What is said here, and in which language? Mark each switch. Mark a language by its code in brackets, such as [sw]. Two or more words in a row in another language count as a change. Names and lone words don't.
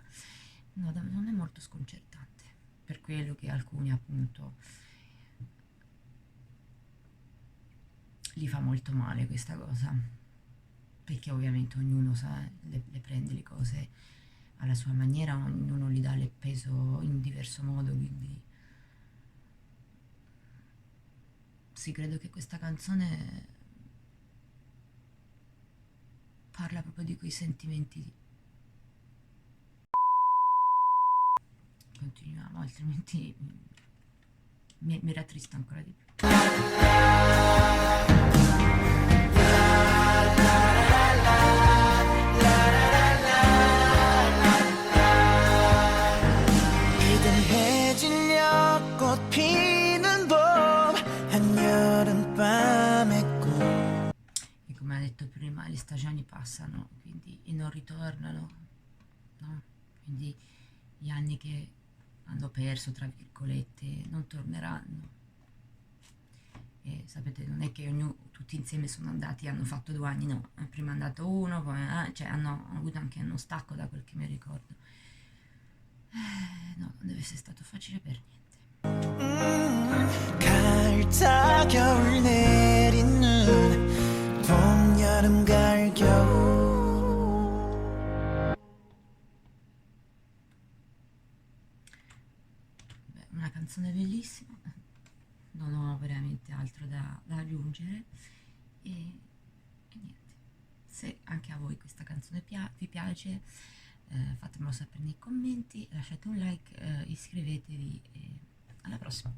[it] No, non è molto sconcertante, per quello che alcuni appunto gli fa molto male questa cosa, perché ovviamente ognuno sa, le prende le cose alla sua maniera, ognuno gli dà il peso in diverso modo, quindi sì, credo che questa canzone parla proprio di quei sentimenti. Continuiamo, altrimenti mi rattrista ancora di più. [ko] 위대해지려 꽃 피는 봄 한여름밤의 꿈 [it] E come ha detto prima, le stagioni passano, quindi e non ritornano, no? Quindi gli anni che hanno perso, tra virgolette, non torneranno. E sapete, non è che tutti insieme sono andati e hanno fatto 2 anni, no, prima è andato uno, poi cioè hanno avuto anche uno stacco da quel che mi ricordo. No, non deve essere stato facile per niente. [ko] 갈타 겨울 내린 눈 봄, 여름, 가을, 겨울 [it] Beh, una canzone bellissima, non ho veramente altro da aggiungere e niente. Se anche a voi questa canzone vi piace, fatemelo sapere nei commenti, lasciate un like, iscrivetevi e alla prossima.